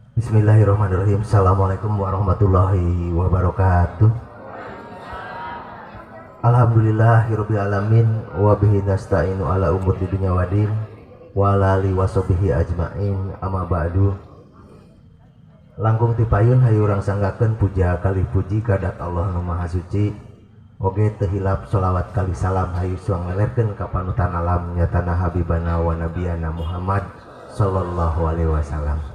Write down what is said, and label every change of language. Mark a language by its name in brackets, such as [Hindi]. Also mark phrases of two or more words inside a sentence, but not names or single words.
[Arabic] بسم الله الرحمن الرحيم السلام عليكم ورحمة الله وبركاته. الحمد لله رب العالمين وبه نستعين على أمور الدنيا والدين وعلى آله وصحبه أجمعين. أما بعد. [Sundanese] Langkung ti payun hayu urang sanggakeun puja kalih puji kadat Allah nu Maha Suci. Oge teu hilap sholawat kali salam hayu suang lelerkeun ka panutan alam nyatana [Arabic] حبيبنا ونبينا محمد صلى الله عليه وسلم.